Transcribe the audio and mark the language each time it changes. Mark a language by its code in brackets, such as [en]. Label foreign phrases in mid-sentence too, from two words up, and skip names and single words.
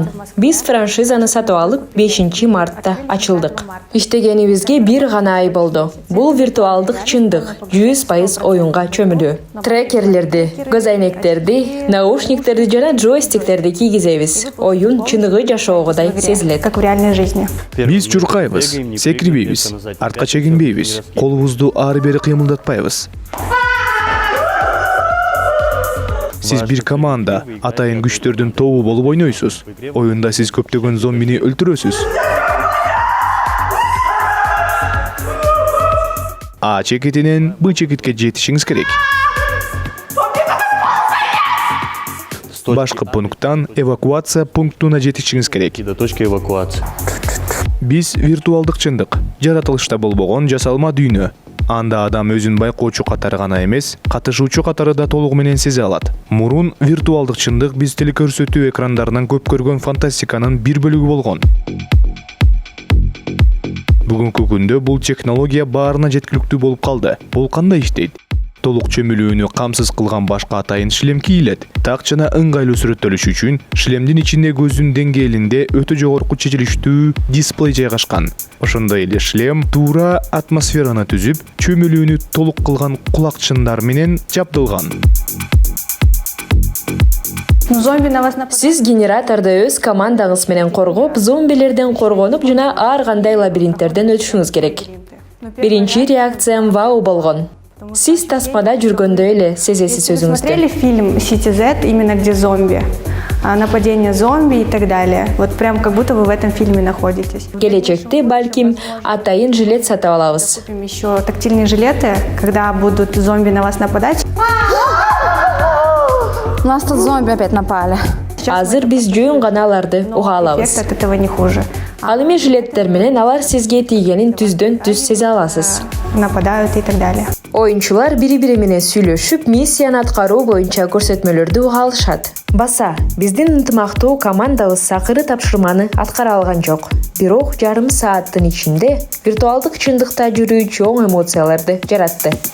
[ky] Биз франшизаны сатып алып 5 мартта ачылдык. Иштегенибизге бир гана ай болду. Бул виртуалдык чындык 100% оюнга чөмүлүү. Трекерлерди, көз айнектерди, наушниктерди жана джойстиктерди кийгизебиз. Оюн чыныгы жашоогудай сезилет. [ru] Как в реальной жизни. [ky] Биз чуркайбыз, секирбейбиз, артка чегинбейбиз, колубузду ары-бери кыймылдатпайбыз. Сиз бир команда, атайын күчтөрдүн тобу болуп ойнойсуз. Оюнда сиз көптөгөн зомбини өлтүрөсүз. А чекетинен Б чекетке жетишиңиз керек. Башкы пункттан эвакуация пунктуна жетишиңиз керек. [ru] До точки эвакуации. [ky] Биз виртуалдык чындык, жаратылышта болбогон жасалма дүйнө. Анда адам өзүн байкоочу катары гана эмес, катышуучу катары да толугу менен сезе алат. Мурун виртуалдык чындык биз телекөрсөтүү экрандарынан көп көргөн фантастиканын бир бөлүгү болгон. Бүгүнкү күндө бул технология баарына жеткиликтүү болуп калды. Бул кандай иштейт? Толук чөмүлүүнү камсыз кылган башка атайын шлем кийилет. Так жана ыңгайлуу сүрөттөлүш үчүн шлемдин ичинде көздүн деңгээлинде өтө жогорку чечилиштүү дисплей жайгашкан. Ошондой эле шлем туура атмосфераны түзүп, чөмүлүүнү толук кылган кулакчындар менен жабдылган. [ru] Зомби на вас нападают. [ky] Сиз генераторду өз командаңыз менен коргоп, зомбилерден коргонуп жана ар кандай лабиринттерден өтүшүңүз керек. Биринчи реакциям вау болгон. Сиз тасмада жүргөндөй эле сезесиз өзүңүздү. [ru] Смотрели фильм City Z, именно где зомби, нападение зомби и так далее. Вот прям как будто вы в этом фильме находитесь. [ky] Келечекте балким атайын жилет сатып алабыз. [ru] Купим еще тактильные жилеты, когда будут зомби на вас нападать. У нас тут зомби опять напали. [ky] Азыр биз жөн гана аларды уга алабыз. [ru] Эффект от этого не хуже. [ky] Ал эми жилеттер менен алар сизге тийгенин түздөн түз сезе аласыз. [ru] Нападают и так далее. [ky] Оюнчулар бири-бири менен сүйлөшүп, миссияны аткаруу боюнча көрсөтмөлөрдү уга алышат. Баса, биздин ынтымактуу командабыз акыры тапшырманы аткара алган жок. Бирок жарым сааттын ичинде виртуалдык чындыкта жүрүү чоң эмоцияларды жаратты.